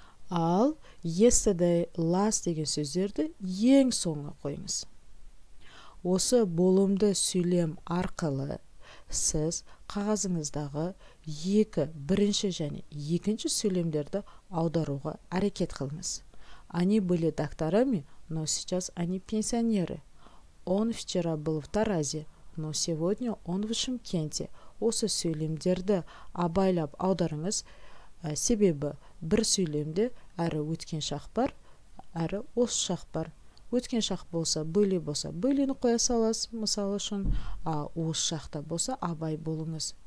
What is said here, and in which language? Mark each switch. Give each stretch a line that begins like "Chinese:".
Kazakh: Ал yesterday, last деген сөздерді ең соңына қойыңыз. Осы болымды сөйлем арқылы сіз қағазыңыздағы бірінші және екінші сөйлемдерді аударуға әрекет қылыңыз.
Russian: Они были докторами, но сейчас они пенсионеры. Он вчера был в Таразе, но сегодня он в Шымкенте.
Kazakh: Осы сөйлемдерді абайлап аударыңыз. Себебі бір сөйлемде әрі өткен шақ бар, әрі осы шақ бар. Өткен шақ болса, были болса, быліні қоя саласыз, мысалы үшін, осы шақта болса, абай болыңыз.